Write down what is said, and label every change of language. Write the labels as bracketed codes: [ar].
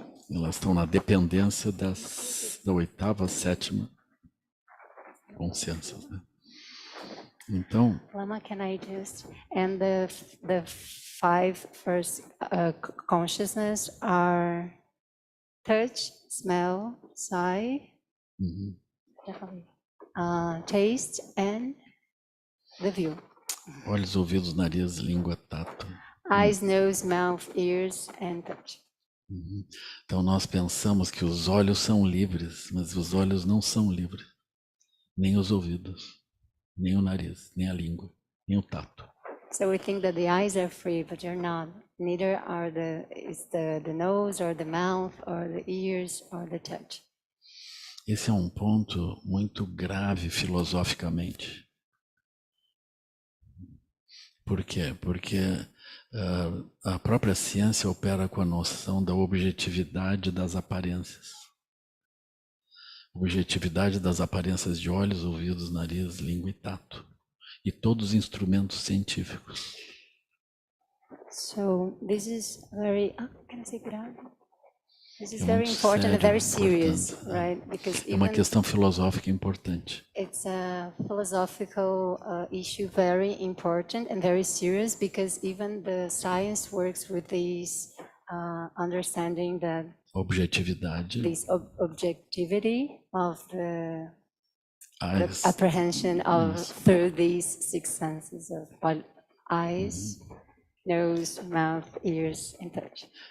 [pt] Elas estão na dependência da oitava, sétima consciências, né? Então, [en] Lama, can I just, and the five first consciousness are touch, smell, sight, taste and the view. [pt] olhos, ouvidos, nariz, língua, tato. [en] Eyes, nose, mouth, ears and touch. [pt] Então nós pensamos que os olhos são livres, mas os olhos não são livres. Nem os ouvidos, nem o nariz, nem a língua, nem o tato. [en] So we think that the eyes are free, but they're not. Neither are the nose or the mouth or the ears or the touch. [pt] Esse é um ponto muito grave filosoficamente. Por quê? Porque a própria ciência opera com a noção da objetividade das aparências. Objetividade das aparências de olhos, ouvidos, nariz, língua e tato. E todos os instrumentos científicos. [en] So this is very, can I say good? This is very important and very serious, right? Because [pt] é uma questão filosófica importante. [en] It's a philosophical issue, very important and very serious, because even the science works with this understanding that [pt] objetividade, [en] this objectivity of the apprehension of through these six senses of eyes, nose, mouth, ears, and touch.